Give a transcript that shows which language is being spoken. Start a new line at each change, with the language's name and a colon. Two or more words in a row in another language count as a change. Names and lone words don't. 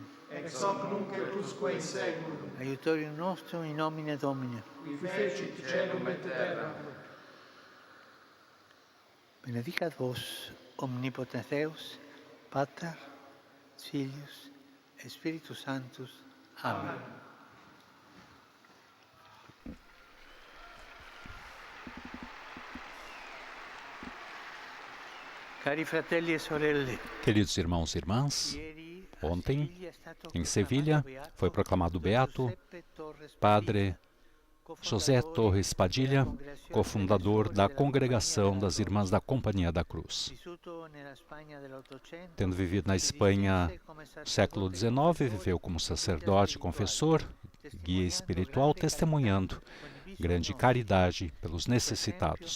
Latin: Ex hoc nunc et usque in saeculum, aiutorium nostrum in nomine Domini. qui fecit caelum et terra. Benedicat vos, omnipotens Deus, Pater, Filius, et Spiritus Sanctus. Amen.
Italian: Cari fratelli e sorelle,
Portuguese: Queridos irmãos e irmãs,
Italian: ieri
Portuguese: ontem,
Italian: Sevilha è stato
Portuguese: em Sevilha, foi proclamado beato Padre José Torres Padilha, cofundador da Congregação das Irmãs da Companhia da Cruz. Tendo vivido na Espanha no século XIX, viveu como sacerdote, confessor, guia espiritual, testemunhando grande caridade pelos necessitados.